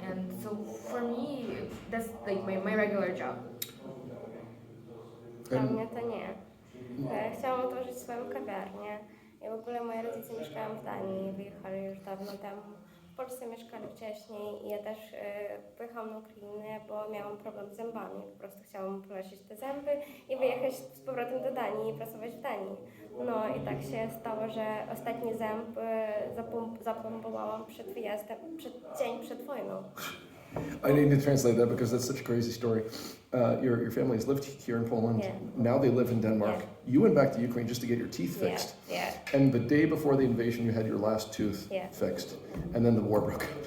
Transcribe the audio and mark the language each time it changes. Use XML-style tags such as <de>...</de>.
<en>And so for me, that's like my regular job.</en> <pl>Dla mnie to nie. Chciałam otworzyć swoją kawiarnię i w ogóle moi rodzice mieszkają w Danii, wyjechali już dawno temu. W Polsce mieszkali wcześniej i ja też pojechałam na Ukrainę, bo miałam problem z zębami. Po prostu chciałam polecić te zęby i wyjechać z powrotem do Danii i pracować w Danii. No i tak się stało, że ostatni ząb zapompowałam przed wyjazdem, dzień przed wojną.</pl> <en>I need to translate that because that's such a crazy story. your family's lived here in Poland. Yeah. Now they live in Denmark. Yeah. You went back to Ukraine just to get your teeth fixed. Yeah. And the day before the invasion, you had your last tooth fixed. And then the war broke out.</en>